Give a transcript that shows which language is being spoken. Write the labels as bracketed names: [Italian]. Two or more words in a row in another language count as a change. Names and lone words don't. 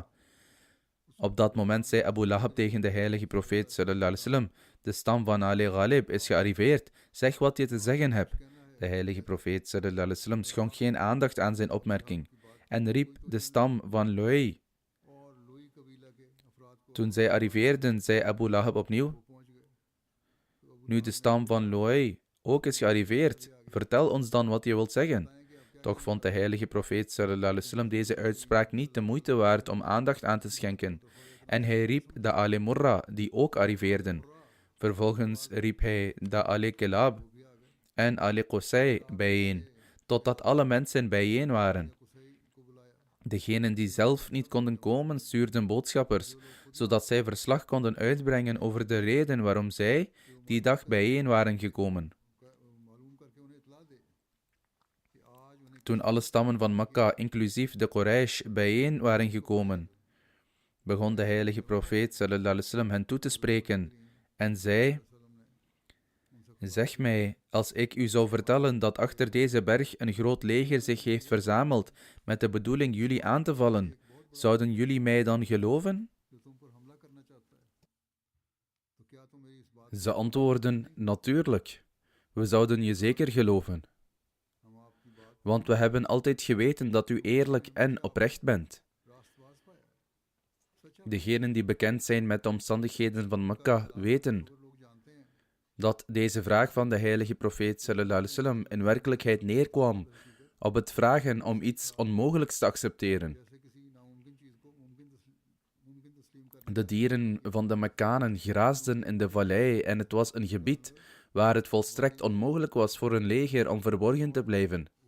[Dutch] Op dat moment zei Abu Lahab tegen de heilige profeet [Arabic] صلى الله عليه وسلم: [Dutch] de stam van Ali Ghalib is gearriveerd, zeg wat je te zeggen hebt. De heilige profeet [Arabic] صلى الله عليه وسلم [Dutch] schonk geen aandacht aan zijn opmerking en riep de stam van Luay. Toen zij arriveerden, zei Abu Lahab opnieuw: nu de stam van Luay ook is gearriveerd, vertel ons dan wat je wilt zeggen. Toch vond de heilige profeet [Arabic] صلى الله عليه وسلم [Dutch] deze uitspraak niet de moeite waard om aandacht aan te schenken. En hij riep de Ali Murra, die ook arriveerden. Vervolgens riep hij de Ali Kilab en Ali Qusay bijeen, totdat alle mensen bijeen waren. Degenen die zelf niet konden komen, stuurden boodschappers, zodat zij verslag konden uitbrengen over de reden waarom zij die dag bijeen waren gekomen. Toen alle stammen van Mekka, inclusief de Quraysh, bijeen waren gekomen, begon de heilige profeet [Arabic] صلى الله عليه وسلم [Dutch] hen toe te spreken en zei: zeg mij, als ik u zou vertellen dat achter deze berg een groot leger zich heeft verzameld met de bedoeling jullie aan te vallen, zouden jullie mij dan geloven? Ze antwoordden: natuurlijk, we zouden je zeker geloven. Want we hebben altijd geweten dat u eerlijk en oprecht bent. Degenen die bekend zijn met de omstandigheden van Mekka weten dat deze vraag van de heilige profeet [Arabic] صلى الله عليه وسلم [Dutch] in werkelijkheid neerkwam op het vragen om iets onmogelijks te accepteren. De dieren van de Mekkanen graasden in de vallei en het was een gebied waar het volstrekt onmogelijk was voor een leger om verborgen te blijven.